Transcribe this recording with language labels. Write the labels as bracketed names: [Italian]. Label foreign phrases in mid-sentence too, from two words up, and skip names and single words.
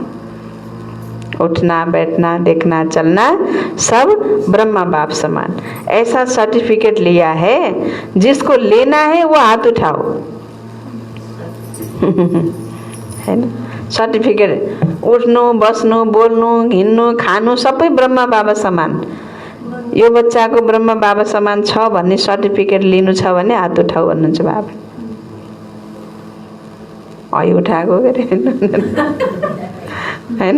[Hindi] उठना बैठना देखना चलना सब ब्रह्मा बाप समान। ऐसा सर्टिफिकेट लिया है, जिसको लेना है वो हाथ उठाओ। है ना सर्टिफिकेट? [Nepali] उठ्नु बस्नु बोल्नु हिँड्नु खानु सबै ब्रह्मा बाबा समान। यो बच्चाको ब्रह्मा बाबा समान छ भन्ने सर्टिफिकेट लिनु छ भने हात उठाऊ भन्नुहुन्छ बाबा। ऐ उठाएको के हैन?